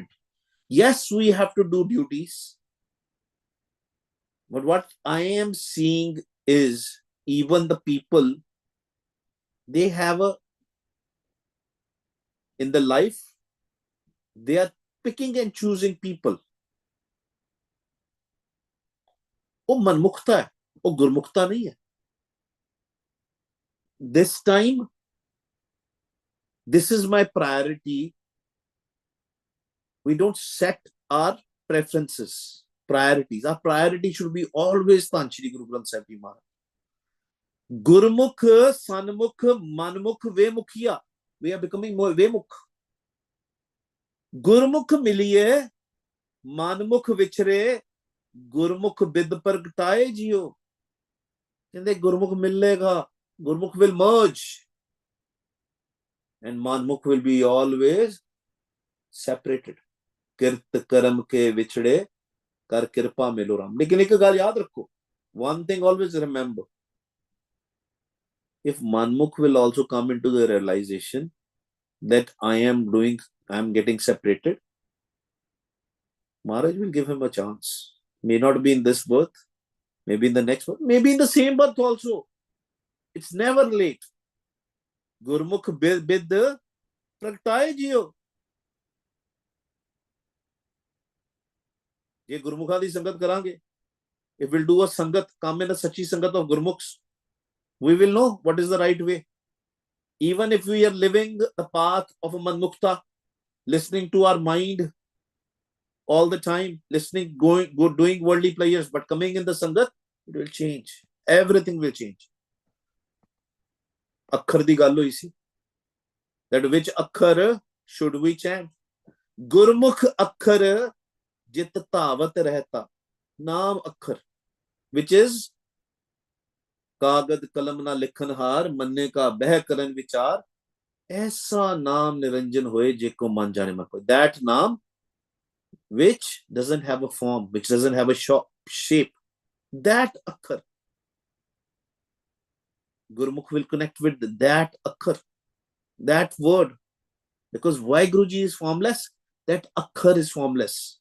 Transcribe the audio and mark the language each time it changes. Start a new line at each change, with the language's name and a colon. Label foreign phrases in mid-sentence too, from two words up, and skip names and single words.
English: Yes, we have to do duties. But what I am seeing is even the people, they have in the life, they are picking and choosing people.
Hindi: वो मनमुखता है, वो गुरमुखता नहीं है.
English: This time, this is my priority. We don't set our preferences, priorities. Our priority should be always Tan Shri Guru Granth Sahib Ji Maharaj. Gurmukh, Sanmukh, Manmukh, Vemukhiya. We are becoming more Vemukh.
Punjabi: ਗੁਰਮੁਖ ਮਿਲੀਏ, ਮਨਮੁਖ ਵਿਛੜੇ, ਗੁਰਮੁਖ ਬਿਧ ਪ੍ਰਗਟਾਏ ਜੀਓ. ਕਹਿੰਦੇ ਗੁਰਮੁਖ ਮਿਲੇਗਾ,
English: Gurmukh will merge. And Manmukh will be always separated.
Punjabi: ਕਿਰਤ ਕਰਮ ਕੇ ਵਿਛੜੇ, ਕਰ ਕਿਰਪਾ ਮਿਲੋ ਰਾਮ. ਲੇਕਿਨ ਇੱਕ ਗੱਲ ਯਾਦ ਰੱਖੋ.
English: One thing always remember. If Manmukh will also come into the realization that I am getting separated, Maharaj will give him a chance. May not be in this birth, maybe in the next birth, maybe in the same birth also. It's never late.
Punjabi: ਗੁਰਮੁਖ ਬਿਧ ਪ੍ਰਗਟਾਏ ਜੀਓ. ਏ ਗੁਰਮੁਖਾਂ ਦੀ ਸੰਗਤ ਕਰਾਂਗੇ.
English: If we'll do a sangat, come in a sachi sangat of Gurmukhs, we will know what is the right way. Even if we are living the path of a Manmukta, listening to our mind all the time, listening, doing worldly pleasures, but coming in the Sangat, it will change. Everything will change.
Punjabi: ਅੱਖਰ ਦੀ ਗੱਲੋ ਇਸੀ.
English: That which akhar should we chant?
Punjabi: ਗੁਰਮੁਖ ਅੱਖਰ ਜਿਤ ਤਵਤ ਰਹਿਤਾ. ਨਾਮ ਅੱਖਰ,
English: which is
Punjabi: ਕਾਗਦ ਕਲਮ ਨਾ ਲਿਖਣ ਹਾਰ ਮੰਨੇ ਕਾ ਬਹਿ ਕਰਨ ਵਿਚਾਰ ਐਸਾ ਨਾਮ ਨਿਰੰਜਨ ਹੋਇ ਜੇਕੋ ਮੰਨਿ ਜਾਣੈ ਮਨਿ ਕੋਇ.
English: That नाम which doesn't have a form, which doesn't have a shape, that akhar, Gurmukh will connect with that akhar, that word, because Vaheguruji is formless, that akhar is formless.